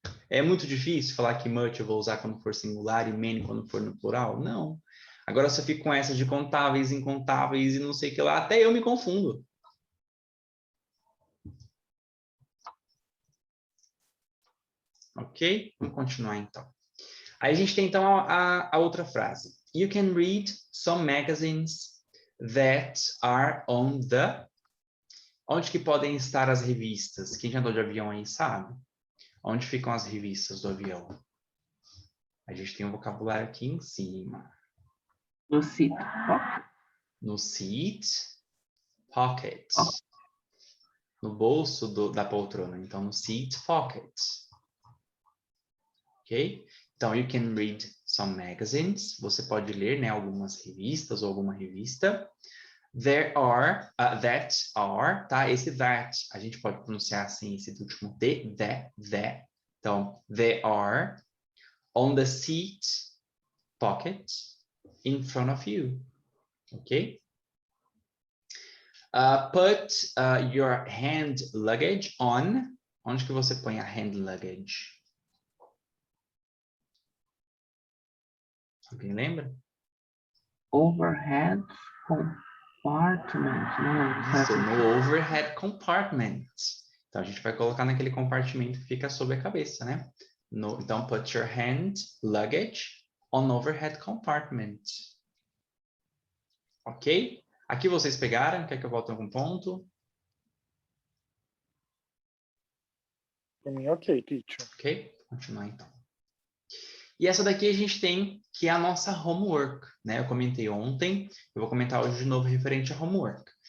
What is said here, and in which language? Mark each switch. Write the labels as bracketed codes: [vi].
[pt] É muito difícil falar que much eu vou usar quando for singular e many quando for no plural? Não. Agora se eu fico com essas de contáveis, incontáveis e não sei o que lá, até eu me confundo. Ok? Vamos continuar então. Aí a gente tem então a outra frase. [en] You can read some magazines that are on the... [pt] Onde que podem estar as revistas? Quem já andou de avião aí sabe. Onde ficam as revistas do avião? A gente tem um vocabulário aqui em cima. No seat. No seat, pocket. No bolso da poltrona. Então, no seat pocket. Ok? [en] Então, you can read some magazines. [pt] Você pode ler, né, algumas revistas ou alguma revista. There are, that are, tá? Esse that, a gente pode pronunciar assim, esse último T, that. [en] Então, they are on the seat pocket in front of you. Ok? Put your hand luggage on. [pt] Onde que você põe a hand luggage? Alguém lembra? [en] Overhead compartment. [pt] Isso, no overhead compartment. Então, a gente vai colocar naquele compartimento que fica sob a cabeça, né? [en] Então, put your hand luggage on overhead compartment. [pt] Ok? Aqui vocês pegaram? Quer que eu volte a algum ponto? Para mim, ok, teacher. Ok? Vou continuar então. E essa daqui a gente tem que é a nossa homework, né? Eu comentei ontem, eu vou comentar hoje de novo referente a homework.